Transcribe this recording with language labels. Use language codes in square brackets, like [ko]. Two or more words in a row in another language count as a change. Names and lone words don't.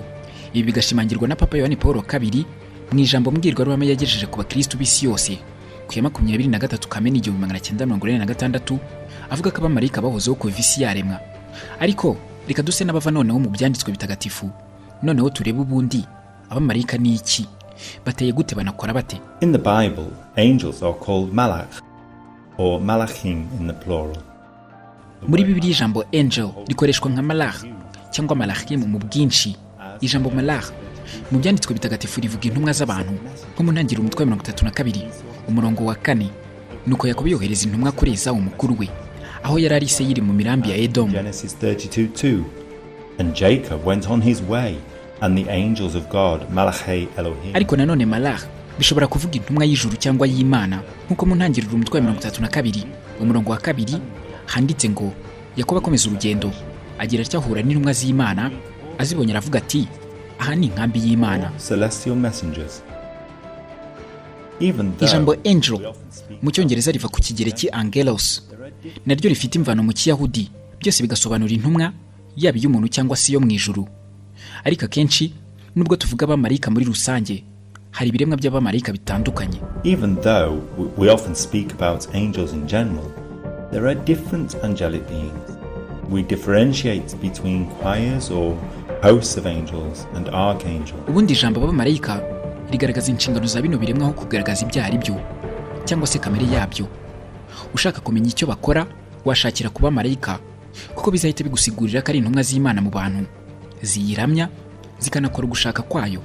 [rw] Ibi bigashimangirwa na Papa Yohani Paul II mu ijambo mbwirwaruhame yagejeje ku bakristo b'isi yose ku ya 23 Kamena 1946 avuga ko abamarayika bahozeho kuva isi yaremwa. Ariko reka duse n'abava noneho mu byanditswe bitagatifu, noneho turebe ubundi abamarayika ni iki, bateye gute, banakora bate? [en] In the Bible, angels are called malach or malachim in the plural. [rw] Muri Bibiliya ijambo angel rikoreshwa nka malach cyangwa malachim mu bwinshi. Ijambo malach mu byanditswe bitagatifu rivuga intumwa z'abantu, nko mu ntangiriro umutwe wa 32 umurongo wa 4. Nuko Yakobo yohereza intumwa kuri Esawu mukuru we, aho yari ari Seyiri mu mirambi ya Edom. [en] Genesis 32:2. And Jacob went on his way, and the angels of God, [he] Malachi Elohim. [rw] Ariko nanone malach bishobora kuvuga intumwa y'ijuru cyangwa y'Imana, nkuko mu ntangiriro umutwe wa 32 umurongo wa 2 handitse ngo Yakobo akomeza urugendo agira cyahura n'intumwa z'Imana, azibonye aravuga ati aha ni inkambi y'Imana. [en] Celestial messengers. [rw] Ijambo angel mu cyongereza riva ku kigereki angelos, naryo rifite imvano mu Kiyahudi, byose bigasobanura intumwa yaba y'umuntu cyangwa se yo mu ijuru. Ariko akenshi nubwo tuvuga abamarayika muri rusange, hari ibiremwa by'abamarayika bitandukanye. [en] Even though we often speak about angels in general, there are different angelic beings. We differentiate between choirs or hosts of angels and archangels. [rw] Ubundi ijambo abamarayika rigaragaza inshingano za bino biremwa aho kugaragaza ibyo ari byo cyangwa se kamere yabyo. Ushaka kumenya icyo bakora washakira kuba marayika, kuko bizahita bigusigurira ko ari intumwa z'Imana mu bantu, ziyiramya zikanakora ugushaka kwayo.